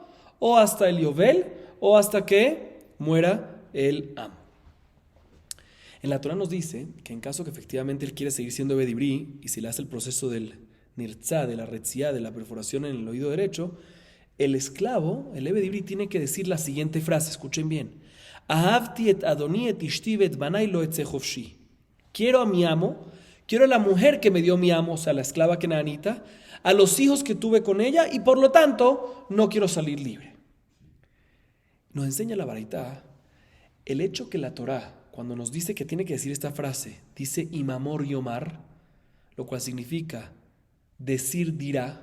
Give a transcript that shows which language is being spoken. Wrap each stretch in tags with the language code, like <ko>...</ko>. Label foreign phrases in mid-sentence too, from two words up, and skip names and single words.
<es>O hasta el Yovel, o hasta que muera el amo. En la Torah nos dice que en caso que efectivamente él quiere seguir siendo</es> <he>עבד עברי</he> <es>y se le hace el proceso del nirtzá, de la retziá, de la perforación en el oído derecho, el esclavo, el</es> <he>עבד עברי,</he> <es>tiene que decir la siguiente frase, escuchen bien.</es> <he>אהבתי את אדני את אשתי את בני לא אצא חפשי.</he> <es>Quiero a mi amo, quiero a la mujer que me dio mi amo, o sea, la esclava kenanita, a los hijos que tuve con ella y por lo tanto no quiero salir libre. Nos enseña la baraita el hecho que la Torah, cuando nos dice que tiene que decir esta frase, dice</es> <he>אמור יאמר,</he> <es>lo cual significa decir dirá.</es>